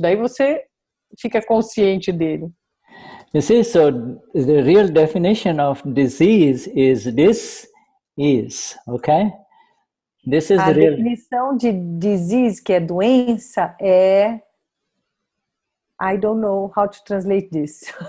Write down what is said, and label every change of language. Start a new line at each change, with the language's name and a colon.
Portuguese: Daí você fica consciente dele.
English: You see, so the real definition of disease is this is, okay? This is a the real
Portuguese: definição de disease, que é doença, é
English: I don't know how to translate this.